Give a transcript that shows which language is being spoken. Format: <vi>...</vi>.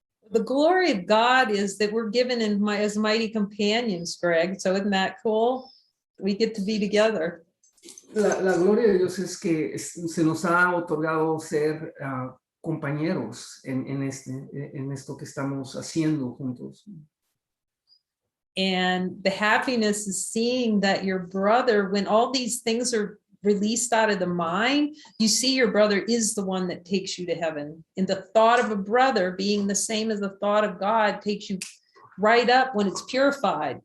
<en>the glory of God is that we're given as mighty companions, Greg. So isn't that cool? We get to be together.</en> <es>La gloria de Dios es que se nos ha otorgado ser compañeros en esto que estamos haciendo juntos.</es> <en>And the happiness is seeing that your brother, when all these things are released out of the mind, you see your brother is the one that takes you to heaven. And the thought of a brother being the same as the thought of God takes you right up when it's purified.</en>